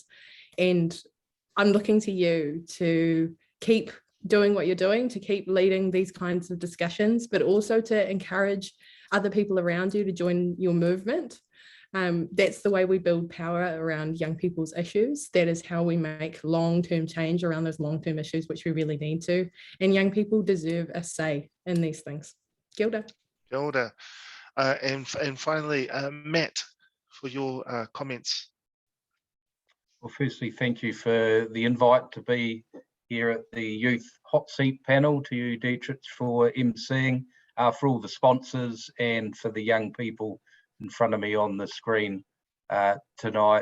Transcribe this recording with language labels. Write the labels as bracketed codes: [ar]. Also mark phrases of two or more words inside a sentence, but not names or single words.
[en] And I'm looking to you to keep doing what you're doing, to keep leading these kinds of discussions, but also to encourage other people around you to join your movement. That's the way we build power around young people's issues. That is how we make long-term change around those long-term issues, which we really need to. And young people deserve a say in these things. [mi] Kia ora. Kia ora. [en] And finally, Matt, for your comments. Well, firstly, thank you for the invite to be here at the Youth Hot Seat panel, to you, Dietrich, for emceeing, for all the sponsors, and for the young people in front of me on the screen tonight.